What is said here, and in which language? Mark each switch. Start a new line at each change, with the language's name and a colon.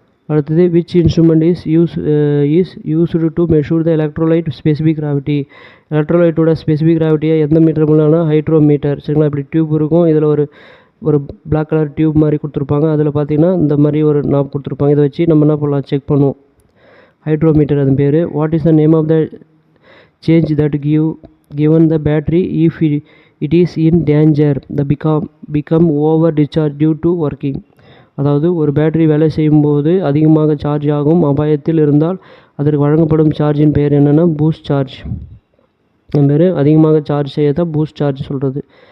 English: அடுத்தது which instrument is used to measure the electrolyte specific gravity.
Tamil: எலக்ட்ரோலைட்டோட specific கிராவிட்டியை எந்த metre மூலம்னா hydrometer. சரிங்களா, இப்படி tube இருக்கும். இதில் ஒரு பிளாக் கலர் டியூப் மாதிரி கொடுத்துருப்பாங்க. அதில் பார்த்தீங்கன்னா இந்த மாதிரி ஒரு நாப் கொடுத்துருப்பாங்க. இதை வச்சு நம்ம என்ன பண்ணலாம், செக் பண்ணுவோம். ஹைட்ரோமீட்டர் அது பேர்.
English: What is the name of the change that given the battery if it is in danger the become over discharge due to working.
Tamil: அதாவது ஒரு பேட்டரி வேலை செய்யும்போது அதிகமாக சார்ஜ் ஆகும் அபாயத்தில் இருந்தால் அதற்கு வழங்கப்படும் சார்ஜின் பெயர் என்னென்னா பூஸ்ட் சார்ஜ். என் பேர் அதிகமாக சார்ஜ் செய்ய தான் பூஸ்ட் சார்ஜ் சொல்கிறது.